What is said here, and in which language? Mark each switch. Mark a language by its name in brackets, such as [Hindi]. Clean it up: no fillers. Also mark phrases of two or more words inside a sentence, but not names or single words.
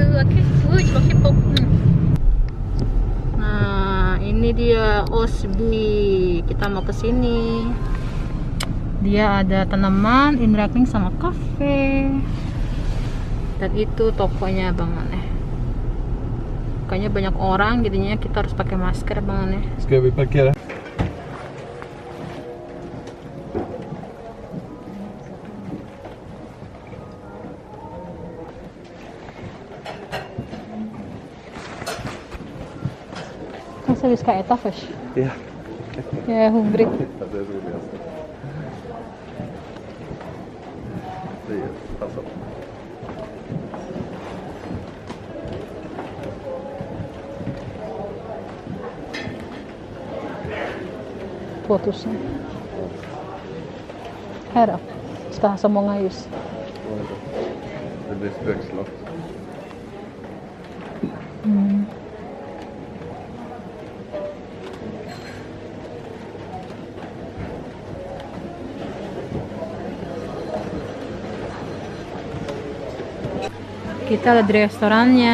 [Indonesian] Oke, cipok-cipok. Nah, ini dia Osbi. Kita mau ke sini. Dia ada tanaman, interacting sama kafe. Dan itu tokonya Bang Aneh. Kayaknya banyak orang, jadinya kita harus pakai masker Bang Aneh. [Swedish] Ska vi parkera? Masa vi ska äta först? Ja. Jag är hungrig. Det är roligast. Det är alltså. $2000. Här då. Ska ha så många ljus. Det blir spökslott. [Indonesian] Kita ada di restorannya.